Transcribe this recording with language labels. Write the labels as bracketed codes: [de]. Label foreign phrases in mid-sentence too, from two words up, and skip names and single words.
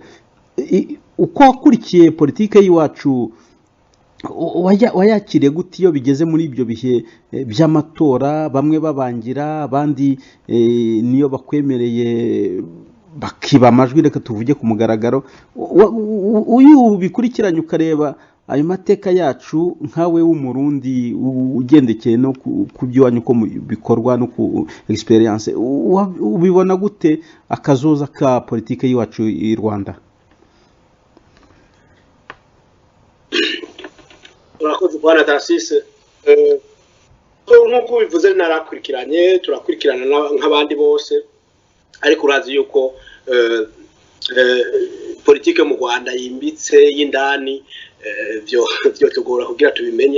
[rn] Uko wakurikiye politike y'iwacu wayakiriye gute iyo bigeze muri ibyo bihe by'amatora, bamwe babangira, abandi niyo bakwemereye bakiba amajwi, reka tuvuge ku mugaragaro? Uyu bikurikiranye ukareba ayo mateka yacu, nkawe w'umurundi ugendekeye no ku by'iwanyu uko bikorwa no ku experience, ubibona gute akazoza ka politike y'iwacu i Rwanda? Urakoze Bwana Tarsise. Nk'uko bivuze narakurikiranye, turakurikirana nk'abandi bose, ariko urazi yuko politike mu Rwanda yimbitse y'indani, byo tugora kugira tubimenye.